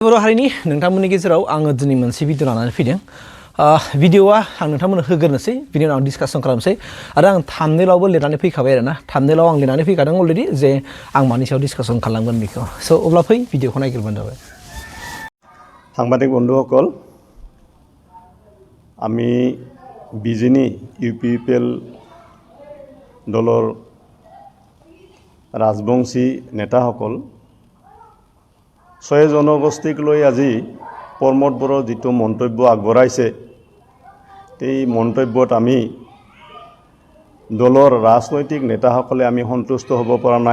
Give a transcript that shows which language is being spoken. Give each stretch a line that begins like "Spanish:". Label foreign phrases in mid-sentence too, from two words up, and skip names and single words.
Bodo: बर' हारिनि नोंथांमोननि गेजेराव आङो दिनै मोनसे भिडिअ लानानै फैदों। भिडिअआ आं नोंथांमोननो होग्रोनोसै, बिनि उनाव डिसकासन खालामनोसै आरो आं थाम्बनेइलावबो लिरनानै फैखाबाय आरोना। थाम्बनेइलाव आं लिरनानै फैखादों अलरेडि जे आं मानि सायाव डिसकासन खालामगोन बेखौ। स' अब्ला फै भिडिअखौ नायग्रोबानो जाबाय।
Assamese: সাংবাদিক বন্ধুসকল, আমি বিজেনি UPPL দলৰ ৰাজবংশী নেতাসকল 6 জনগোষ্ঠীক লৈ আজি প্ৰমোদ বড়োৰ যিটো মন্তব্য আগবঢ়াইছে, এই মন্তব্যত আমি দলৰ ৰাজনৈতিক নেতাসকলে আমি সন্তুষ্ট হ'ব পৰা নাই।